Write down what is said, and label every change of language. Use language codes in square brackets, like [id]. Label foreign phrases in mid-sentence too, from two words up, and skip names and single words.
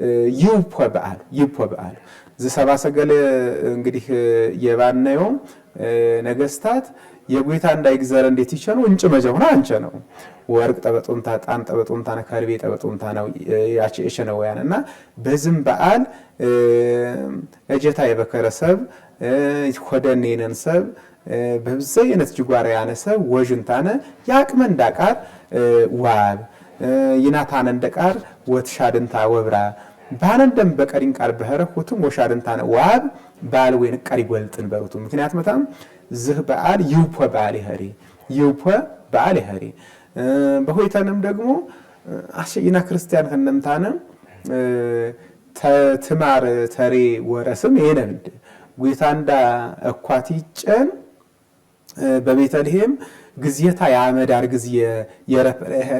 [sgw] ይፖ በዓል ዘሰባ ሰገል እንግዲህ የባነየው ነገስታት የጉይታ እንዳይግዘረ እንዴት ይቸኑ እንጭ መጀሁና አንቸ ነው ወርቅ ጠበጡምታ ጣን ጠበጡምታ ነካርቤ ጠበጡምታ ነው ያቺ እሸነው ያንና በዝም በዓል እጀታ የበከረሰብ ይኮደኔነን ሰብ በብዘይነት ጅጓራ ያነሰብ ወጅንታነ ያቅመን ዳቃር ዋብ ይናታነ እንደቃር ወትሻድንታ ወብራ ባነንደም በቀሪን ቃል በህረኩትም ወሻድንታነ ዋብ ባል ወይን ቀሪ ጎልጥን በሩቱ ምክንያት መታም ዝህ በዓል ይውፖ በዓል ይኸሪ በሆይተንም ደግሞ አሸይና ክርስቲያን ከነምታነ ትማር ተሬ ወረስም የነብድ ጉይታንዳ እኳቲጨን በቤተልሔም ግዝየታ ያመዳር ግዝየ የረፈረ ይኸሪ